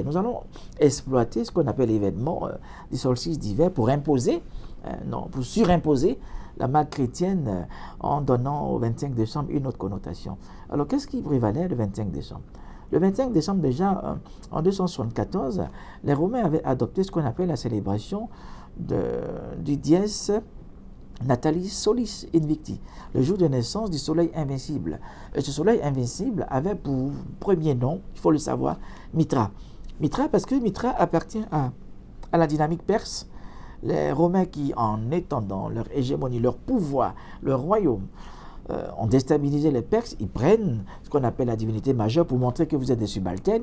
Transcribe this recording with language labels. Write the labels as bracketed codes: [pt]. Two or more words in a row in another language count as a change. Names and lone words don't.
[fr] Nous allons exploiter ce qu'on appelle l'événement du solstice d'hiver pour imposer, pour surimposer la marque chrétienne en donnant au 25 décembre une autre connotation. Alors qu'est-ce qui prévalait le 25 décembre? Le 25 décembre, déjà, en 274, les Romains avaient adopté ce qu'on appelle la célébration du [la] dies natalis solis invicti, [fr] le jour de naissance du soleil invincible. Et ce soleil invincible avait pour premier nom, il faut le savoir, Mithra. Mithra parce que Mithra appartient à la dynamique perse. Les Romains qui, en étendant leur hégémonie, leur pouvoir, leur royaume, ont déstabilisé les Perses, ils prennent ce qu'on appelle la divinité majeure pour montrer que vous êtes des subalternes.